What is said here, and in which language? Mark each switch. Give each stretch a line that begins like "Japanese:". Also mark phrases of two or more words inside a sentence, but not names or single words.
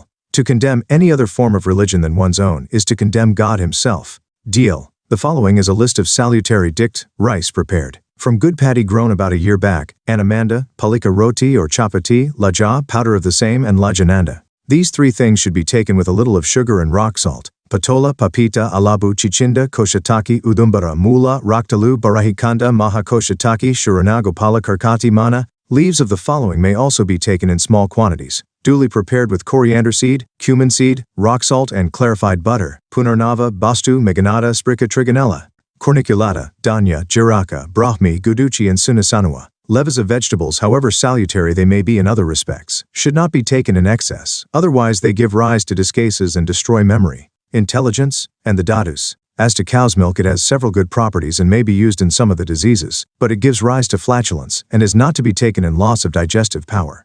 English: To condemn any other form of religion than one's own is to condemn God himself. Deal. The following is a list of salutary rice prepared from good paddy grown about a year back, anamanda, palika roti or chapati, laja, powder of the same, and lajananda. These three things should be taken with a little of sugar and rock salt. Patola, papita, alabu, chichinda, koshataki, udumbara, mula, raktalu, barahikanda, maha koshataki, shuranagopala, karkati mana. Leaves of the following may also be taken in small quantities, duly prepared with coriander seed, cumin seed, rock salt, and clarified butter. Punarnava, bastu, meganada, sprica trigonella, corniculata, danya, jiraka, brahmi, guduchi, and sunasanua. Leaves of vegetables, however salutary they may be in other respects, should not be taken in excess, otherwise they give rise to discases and destroy memory, intelligence, and the datus. As to cow's milk, it has several good properties and may be used in some of the diseases, but it gives rise to flatulence and is not to be taken in loss of digestive power.